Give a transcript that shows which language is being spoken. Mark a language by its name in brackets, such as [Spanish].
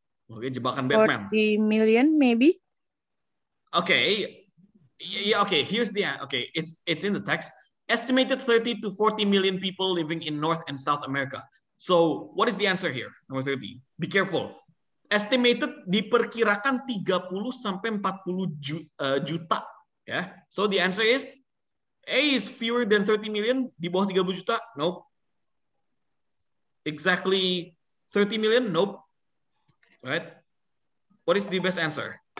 [Indonesian] Okay, jebakan Batman. [English] 40 million, maybe. Okay, yeah. Okay, here's the okay. It's in the text. Estimated 30 to 40 million people living in North and South America. So what is the answer here? Number 30. Be careful. [Indonesian] Estimated diperkirakan 30 sampai 40 juta. [English] Yeah. So the answer is A is fewer than 30 million. [Indonesian] Di bawah 30 juta? [English] Nope. Exactly 30 million? Nope. Right? What is the best answer?